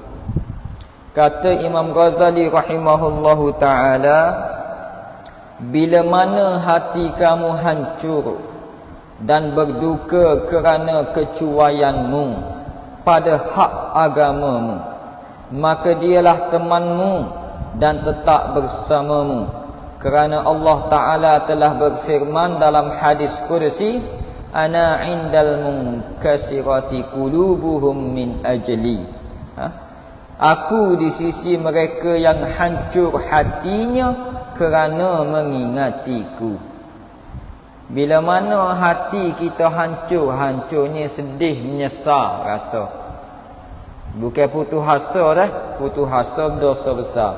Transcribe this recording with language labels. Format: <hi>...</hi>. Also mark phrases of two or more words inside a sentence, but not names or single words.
<ms>Kata Imam Ghazali</ms> <ar>رحمه الله تعالى,</ar> <ms>bila mana hati kamu hancur dan berduka kerana kecuaianmu pada hak agamamu, maka dialah temanmu dan tetap bersamamu. Kerana Allah Ta'ala telah berfirman dalam hadis kursi,</ms> <ar>أنا عند المنكسرة قلوبهم من أجلي.</ar> <ms>Aku di sisi mereka yang hancur hatinya kerana mengingatiku. Bila mana hati kita hancur, hancurnya sedih, menyesal rasa. Bukan putus asa dah, putus asa dosa besar.</ms>